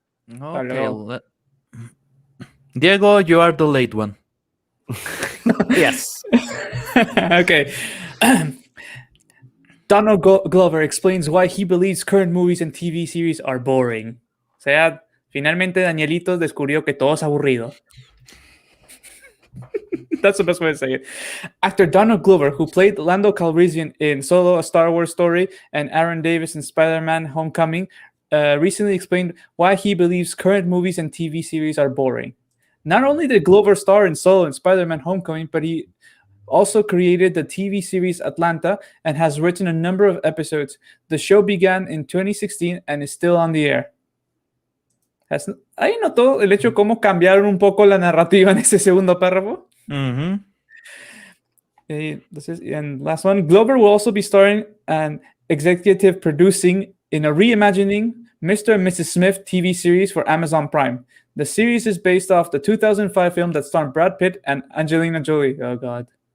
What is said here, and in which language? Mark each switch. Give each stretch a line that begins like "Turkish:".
English: Okay. Hello. Diego, you are the late one. Yes. Okay. Donald Glover explains why he believes current movies and TV series are boring.
Spanish: O sea, finalmente Danielito descubrió que todo es aburrido.
English: That's the best way to say it. Actor Donald Glover, who played Lando Calrissian in Solo, A Star Wars Story, and Aaron Davis in Spider-Man Homecoming, recently explained why he believes current movies and TV series are boring. Not only did Glover star in Solo and Spider-Man Homecoming, but he also created the TV series Atlanta and has written a number of episodes. The show began in 2016 and is still on the air.
Spanish: ¿Ahí notó el hecho cómo cambiaron un poco la narrativa en ese segundo párrafo? Mm-hmm.
English: And last one, Glover will also be starring and executive producing in a reimagining Mr. and Mrs. Smith TV series for Amazon Prime. The series is based off the 2005 film that starred Brad Pitt and Angelina Jolie. Oh, God.